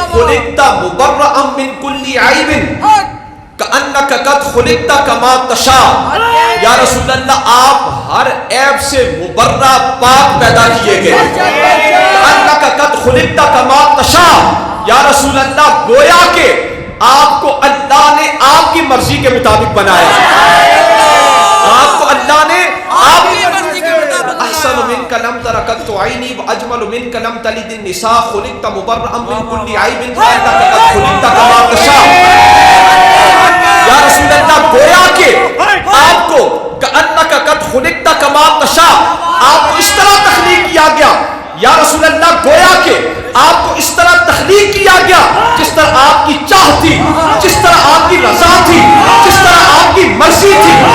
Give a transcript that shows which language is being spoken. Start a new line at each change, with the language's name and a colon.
Arabic: خُلِقْتَ مُبَرَّأً مِّن كُلِّ عَيْبٍ كَأَنَّكَ قَدْ خُلِقْتَ كَمَا تَشَاءُ,
Urdu: یا رسول اللہ آپ ہر عیب سے مبرہ پاک پیدا کیے گئے.
Arabic: كَأَنَّكَ قَدْ خُلِقْتَ كَمَا تَشَاءُ,
Urdu: یا رسول اللہ گویا کہ آپ کو اللہ نے آپ کی مرضی کے مطابق بنایا, آپ کو اللہ نے آپ کی مرضی کے مطابق.
Arabic: احسن منک لم تر قط عینی واجمل منک لم تلد النساء خلقت مبرئا من كل عیب فانک قد خلقت کما تشاء.
Urdu: یا رسول اللہ گویا کہ آپ کو
Arabic: کانک قد خلقت کما تشاء,
Urdu: آپ کو اس طرح تخلیق کیا گیا. یا رسول اللہ گویا کہ آپ کو اس طرح تخلیق کیا گیا جس طرح آپ کی چاہ تھی, جس طرح آپ کی رضا تھی, جس طرح آپ کی مرضی تھی.